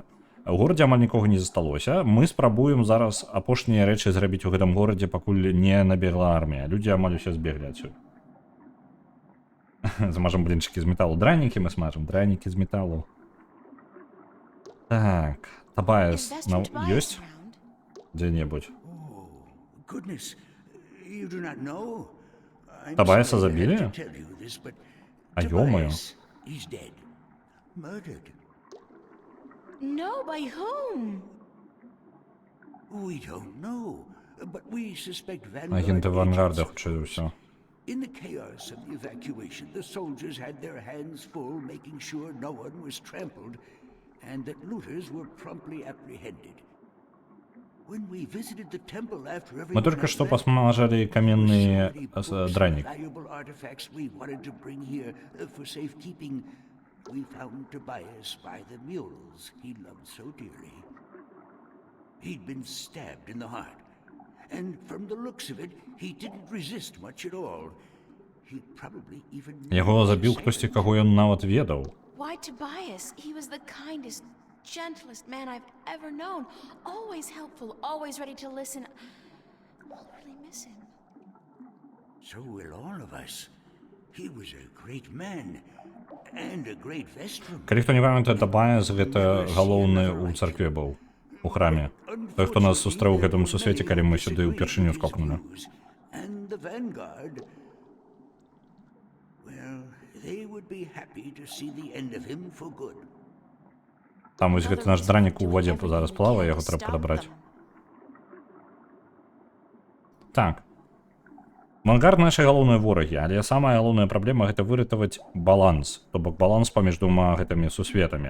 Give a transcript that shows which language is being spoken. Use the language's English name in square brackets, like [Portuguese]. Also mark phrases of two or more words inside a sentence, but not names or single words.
[Belarusian] У горадзе амаль нікога не засталося. Мы спрабуем зараз апошнія рэчы зрабіць у гэтым горадзе, пакуль не набегла армія. Людзі амаль усе збеглі адсюль. Змажам блінчыкі з металу. Дранікі мы смажам, дранікі з металу. Так, Табаяс ёсць? Дзе-небудзь. [English] Goodness, you do not know? [Belarusian] Табаяса [English] I'm sorry I [Belarusian] забілі? [English] have to tell you this, but [Russian] А ё-моё. [English] Tobias, he's dead. Murdered. No, by whom? We don't know, but we suspect [Belarusian] Агенти Авангарда, [English] agents. [Belarusian] хутчэй за ўсё. [English] In the chaos of the evacuation, the soldiers had their hands full making sure no one was trampled and that looters were promptly apprehended. When we visited the temple after [Russian] Мы [English] everyone [Russian] только [English] had [Russian] что [English] left, [Russian] посмажали каменный [English] we saw the books [Russian] драник. [English] and valuable artifacts we wanted to bring here for safekeeping. We found Tobias by the mules he loved so dearly. He'd been stabbed in the heart. And from the looks of it, he didn't resist much at all. He probably even [Belarusian] Яго забіў хтосьці, каго ён нават ведаў. [English] Why Tobias? He was the kindest, gentlest man I've ever known. Always helpful, always ready to listen. I'll really miss him. So will all of us. He was a great man and a great vestrum. [Belarusian] Калі хто не памятае, Табаяс гэта галоўны ў царкве быў, у храме. Той, хто нас сустрэў у гэтым сусвеце, калі мы сюды ўпершыню скокнули. [English] And the Vanguard, well, they would be happy to see the end of him for good. [Belarusian] Там вось гэты наш дранік у вадзе зараз плавае, яго трэба падабраць. Так. Авангард наши галоўныя ворагі, але самая галоўная праблема — гэта выратаваць баланс, то бок баланс паміж двума гэтымі сусветамі.